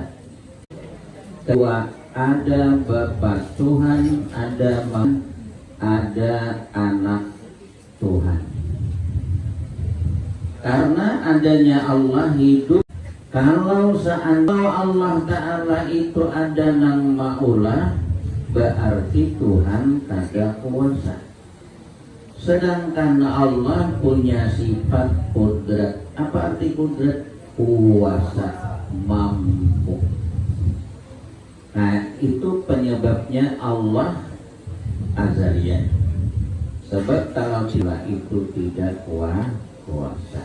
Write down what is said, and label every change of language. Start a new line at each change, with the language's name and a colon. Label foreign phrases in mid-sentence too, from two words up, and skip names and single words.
Indonesian: Kedua, ada Bapa Tuhan, ada anak Tuhan. Karena adanya Allah hidup.
Banjar: Kalau seandainya Allah Ta'ala itu ada nang maulah, berarti Tuhan kada kuasa.
Indonesian: Sedangkan Allah punya sifat kudrat. Apa arti kudrat? Kuasa, mampu. Nah, itu penyebabnya Allah azaliyah. Sebab kalau sila itu tidak kuasa.